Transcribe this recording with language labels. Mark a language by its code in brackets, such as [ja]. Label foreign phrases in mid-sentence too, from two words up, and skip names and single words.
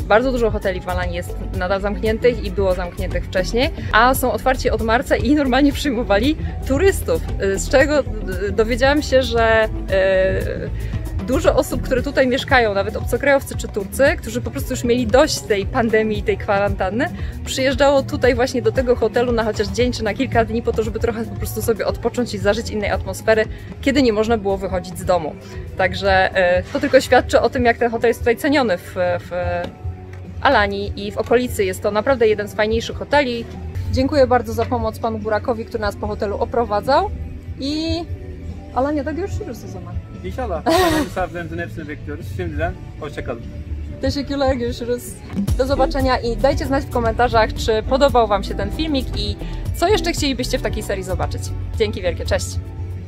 [pl] Bardzo dużo hoteli w Alanii jest nadal zamkniętych i było zamkniętych wcześniej, a są otwarci od marca i normalnie przyjmowali turystów, z czego dowiedziałam się, że dużo osób, które tutaj mieszkają, nawet obcokrajowcy czy Turcy, którzy po prostu już mieli dość tej pandemii i tej kwarantanny, przyjeżdżało tutaj właśnie do tego hotelu na chociaż dzień czy na kilka dni po to, żeby trochę po prostu sobie odpocząć i zażyć innej atmosfery, kiedy nie można było wychodzić z domu. Także to tylko świadczy o tym, jak ten hotel jest tutaj ceniony w Alanii i w okolicy. Jest to naprawdę jeden z fajniejszych hoteli. Dziękuję bardzo za pomoc panu Burakowi, który nas po hotelu oprowadzał i [tr] Alanya'da görüşürüz o zaman. İnşallah. Misafirlerimizin hepsini bekliyoruz. Şimdiden hoşça kalın. Teşekkürler, görüşürüz. [pl] Do zobaczenia i dajcie znać w komentarzach, czy podobał wam się ten filmik i co jeszcze chcielibyście w takiej serii zobaczyć. Dzięki wielkie, cześć!